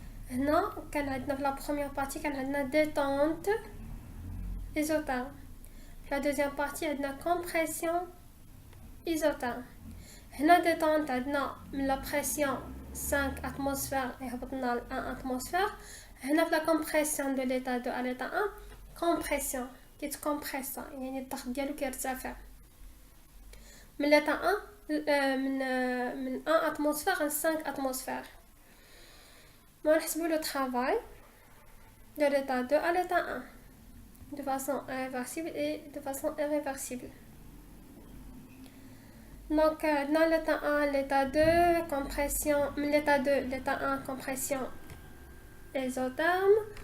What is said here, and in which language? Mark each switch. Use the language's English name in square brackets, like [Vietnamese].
[French] Là, dans la première partie, on a la détente isotherme. La deuxième partie, on a la compression isotherme. La détente, on a la pression 5 atmosphères et 1 atmosphère. On a la compression de l'état 2 à l'état 1. Compression. [Arabic] كيتكمبريسا يعني الضغط ديالو كيرتفع من l'état 1 من [French] 1 atmosphère à 5 atmosphères. [Arabic] نحسبوا [French] le travail de l'état 2 à l'état 1 de façon réversible et de façon irréversible. Donc dans l'état 1 l'état 2 compression من l'état 2 l'état 1 compression isotherme.